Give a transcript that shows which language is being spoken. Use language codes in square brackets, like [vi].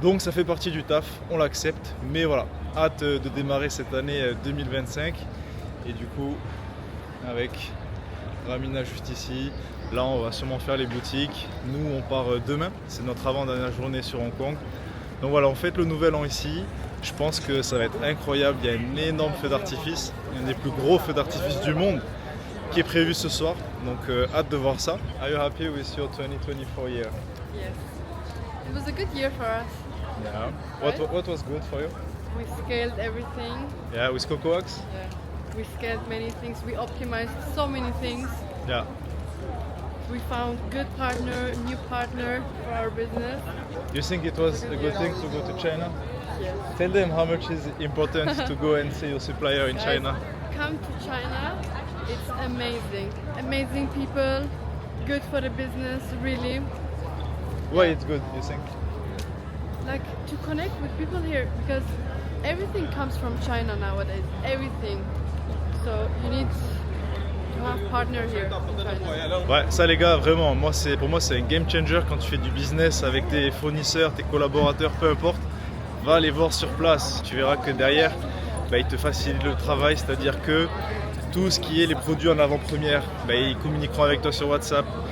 [fr] Donc ça fait partie du taf, on l'accepte, mais voilà, hâte de démarrer cette année 2025 et du coup avec Ramina juste ici. Là, on va sûrement faire les boutiques. Nous, on part demain. C'est notre avant-dernière journée sur Hong Kong. Donc voilà, on fête le nouvel an ici. Je pense que ça va être incroyable. Il y a un énorme feu d'artifice. Un des plus gros feux d'artifice du monde qui est prévu ce soir. Donc hâte de voir ça. [en] Are you happy with your 2024 year? Yes. It was a good year for us. Yeah. Right? What was good for you? We scaled everything. Yeah, with CocoWax? Yeah. We scaled many things. We optimized so many things. Yeah. We found good partner, new partner for our business. You think it was a good thing to go to China? Yes. Tell them how much is important to go and see your supplier in Guys, China. come to China. It's amazing. Amazing people. Good for the business, really. Why it's good, you think? Like to connect with people here because everything comes from China nowadays. Everything. So you need to have partner here in China. [fr] Ouais, ça les gars, vraiment, pour moi c'est un game changer quand tu fais du business avec tes fournisseurs, tes collaborateurs, peu importe. Va les voir sur place, tu verras que derrière, ils te facilitent le travail, c'est-à-dire que tout ce qui est les produits en avant-première, ils communiqueront avec toi sur WhatsApp.